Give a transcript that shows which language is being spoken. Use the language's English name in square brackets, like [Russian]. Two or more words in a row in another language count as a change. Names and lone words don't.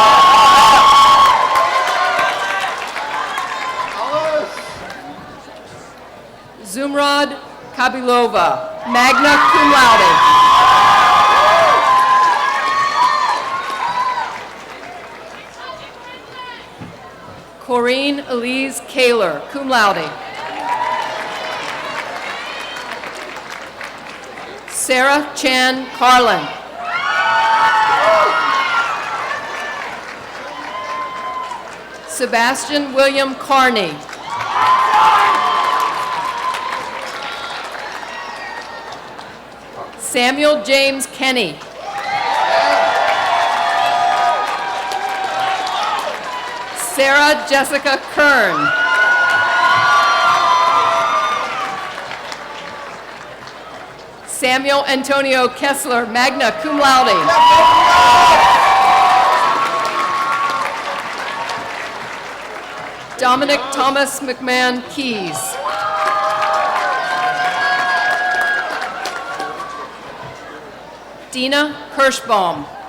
[English] Zumrad Kabilova, [Latin] magna cum laude. [English] Corinne Elise Kaler, [Latin] cum laude. [English] Sarah Chan Carlin. Sebastian William Carney. Samuel James Kenny. Sarah Jessica Kern. Samuel Antonio Kessler, [Latin] magna cum laude. [English] Dominic Thomas McMahon Keys. Dina Kirschbaum.